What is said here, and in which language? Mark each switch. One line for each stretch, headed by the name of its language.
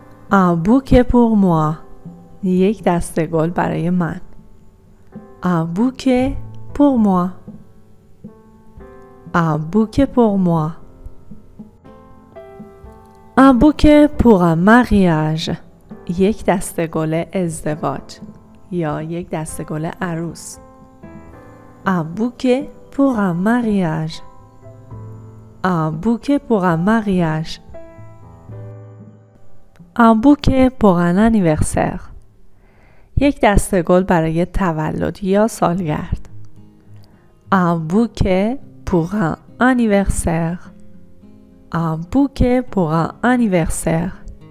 French: Un bouquet pour moi.
Persian: یک دسته گل برای من.
French: Un bouquet pour moi. Un bouquet pour moi. Un bouquet pour un mariage.
Persian: یک دسته گل ازدواج یا یک دسته گل عروس.
French: Un bouquet pour un mariage. Un bouquet pour un mariage. Un bouquet pour un anniversaire.
Persian: یک دسته گل برای تولد یا سالگرد.
French: Un bouquet pour un anniversaire. Un bouquet pour un anniversaire.